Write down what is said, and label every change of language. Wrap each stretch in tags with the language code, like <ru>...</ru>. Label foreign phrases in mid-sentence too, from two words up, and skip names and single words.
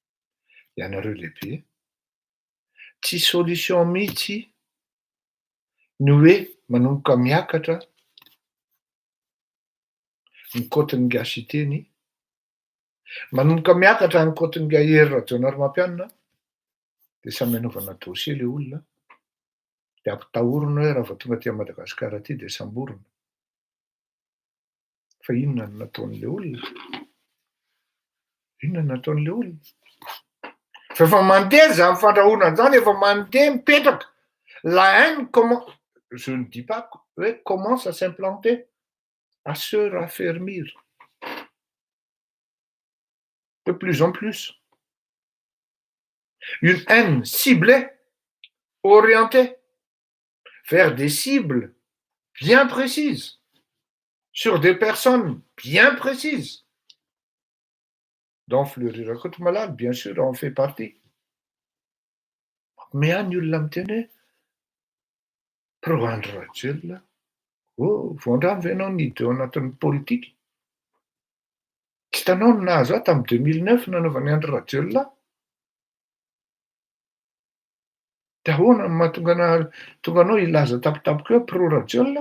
<mg>Ianareo lehibe tsy solution mihitsy ny hoe manomboka miakatra ny Cotton-Gasiteny, manomboka miakatra ny Cotton-Gahery ary mampianina, de samy anaovana dossier le olona, de ampitahorona hoe raha vao tonga aty Madagasikara aty de samborona. Fa inona no nataon'le olona? Inona no nataon'le olona? Fa efa mandeha zany fandrahoana zany, efa mandeha mipetraka.</mg> <fr>La haine je ne dis pas commence à s'implanter, à se raffermir. De plus en plus. Une haine ciblée, orientée vers des cibles bien précises, sur des personnes bien précises. Dont Fleury Rakotomalala, bien sûr, en fait partie.</fr> <mg>Mais any olona miteny hoe pro Andry Rajoelina, voandrano ve ianao niditra ao anatin'ny politika? Tsy hitanao ny nahazo ahy tamin'ny 2009 nanaovany Andry Rajoelina? De ahoana no mahatonga anao ilaza tampotampoka hoe pro Rajoelina?</mg>